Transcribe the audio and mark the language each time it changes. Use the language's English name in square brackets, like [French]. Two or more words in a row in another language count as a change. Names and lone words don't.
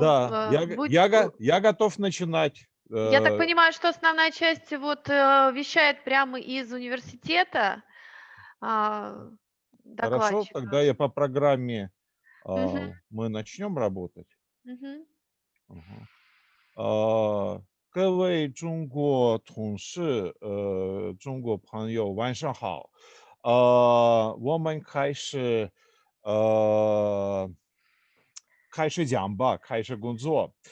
[Russian] Да, я готов начинать. я так понимаю, что основная часть вещает прямо из университета. Хорошо, Докладчик. тогда я по программе Мгм. мы начнем работать. Мгм. [Chinese] 各位中国同事，中国朋友，晚上好。我们开始讲吧，开始工作。